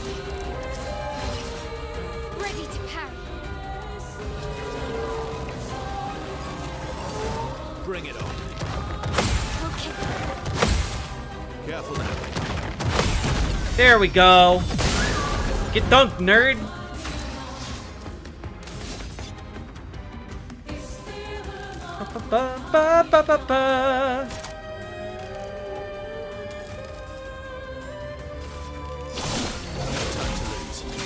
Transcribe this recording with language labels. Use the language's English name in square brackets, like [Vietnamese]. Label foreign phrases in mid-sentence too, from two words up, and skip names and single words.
[English] Ready to parry. Bring it on. Okay. Careful now. There we go. Get dunked, nerd. Ba, ba, ba, ba, ba. Time to lose.